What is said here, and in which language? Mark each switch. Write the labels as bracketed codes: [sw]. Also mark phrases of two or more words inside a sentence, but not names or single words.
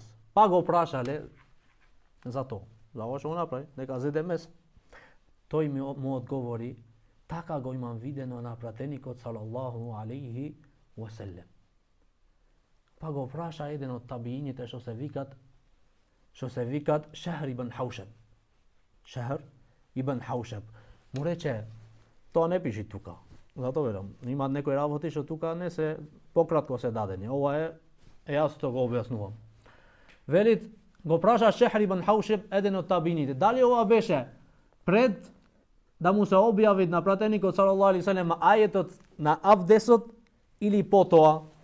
[mk] Па го прашале за тоа. За ова што го направи, дека зеде мес. Тој му одговори, така го имам видено на пратеникот [ar] صلى الله عليه وسلم. [mk] Па го праша еден од табиините што се викат Шахр ибн Хаушаб. Шахр ибн Хаушаб. Му рече, тоа не пиши тука. Зато верам, има некои работи што тука не се пократко се дадени. Ова е јас тоа го објаснувам. Велит, го праша Шахр ибн Хаушаб, еден од табиините, дали ова беше пред да му се објави на пратеникот [ar] صلى الله عليه وسلم [mk] ајетот на абдесот или потоа?